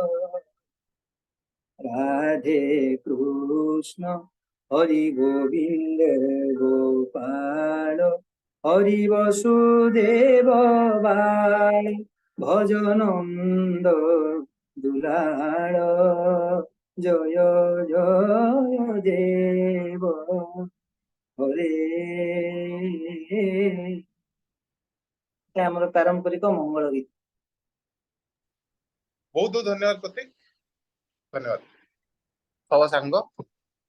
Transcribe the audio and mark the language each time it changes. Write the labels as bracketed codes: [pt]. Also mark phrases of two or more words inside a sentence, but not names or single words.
[hi] राधे कृष्ण हरि गोविंद गोपाल हरि वसुदेव बाल भजनंद दुलाल जय जय देव हरे [or] ଆମର ପାରମ୍ପରିକ ମଙ୍ଗଳ ଗୀତ। [hi] बहुत बहुत धन्यवाद प्रतीक, धन्यवाद सब सांग।